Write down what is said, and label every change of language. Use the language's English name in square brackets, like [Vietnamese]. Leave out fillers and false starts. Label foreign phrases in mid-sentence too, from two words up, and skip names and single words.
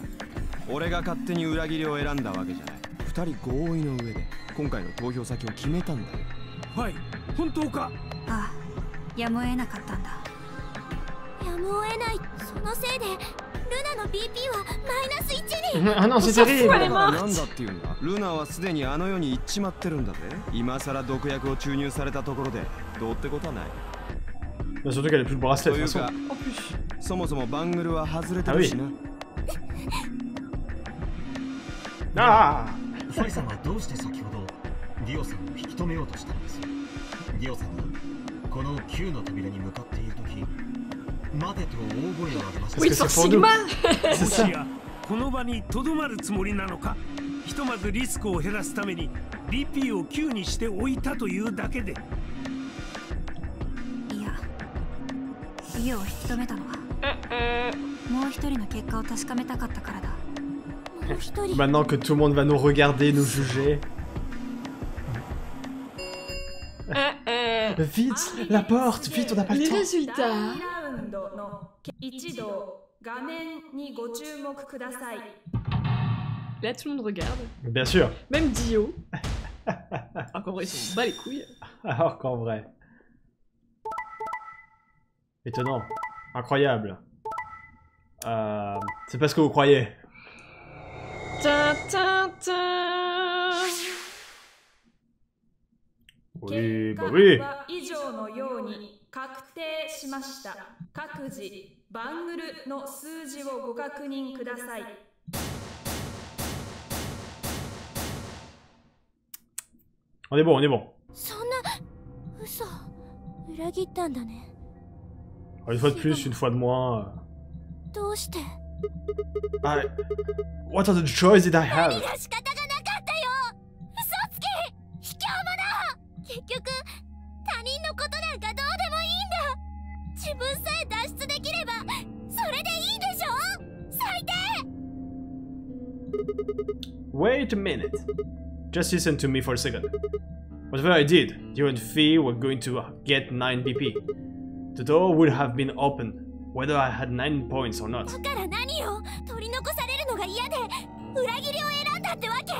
[Japanese] 俺が勝手に裏切りを選んだわけじゃない。2人合意の上で今回の投票先を決めたんだよ。ファイ、本当か？ああ、やむを得なかったんだ。やむを得ない。そのせいでルナの BP はマイナス1に。 [French] Ah non, c'est terrible! [Japanese] なんだっていうんだ。ルナはすでにあの世に行っちまってるんだぜ。今さら毒薬を注入されたところでどうってことはない。 [French] Surtout qu'elle a plus le bracelet de toute façon. [Japanese] そもそもバングルは外れてるしな。ああ、ファイさんはどうして先ほどディオさんを引き止めようとしたのです？ディオさんがこの9の扉に向かっているとき、待てと大声を上げました。 [French] Oui, forcément. [Japanese] もしやこの場にとどまるつもりなのか？ひとまずリスクを減らすために BP を9にしておいたというだけで。いや、リオを引き止めたのはもう一人の結果を確かめたかったからだ。 [French] Maintenant que tout le monde va nous regarder, nous juger. Vite, la porte, vite, on n'a pas le Les temps. résultats. [Japanese] 一度画面にご注目ください。 [French] Là, tout le monde regarde. Bien sûr. Même Dio. Encore vrai, ils sont bas les couilles. Alors qu'en vrai. Étonnant. Incroyable. C'est pas ce que vous croyez. Ta, ta, ta. Oui, bah oui. [Japanese] 以上のように確定しました。各自バングルの数字をご確認ください。 [French] On est bon, on est bon. [Japanese] そんな嘘、裏切ったんだね。 [French] Une fois de plus, une fois de moins. [Japanese] どうして？ [English] What are the choices that I have? [Japanese] 何が仕方がなかったよ。嘘つき、卑怯者。結局他人のことなんかどうでもいいんだ。自分さえ脱出できればそれでいいでしょ。最低。 [English] Wait a minute. Just listen to me for a second. Whatever I did, you and Fee were going to get 9 BP. The door would have been open, whether I had 9 points or not. [Japanese] だから何よ。取り残されるのが嫌で裏切りを選んだってわけ？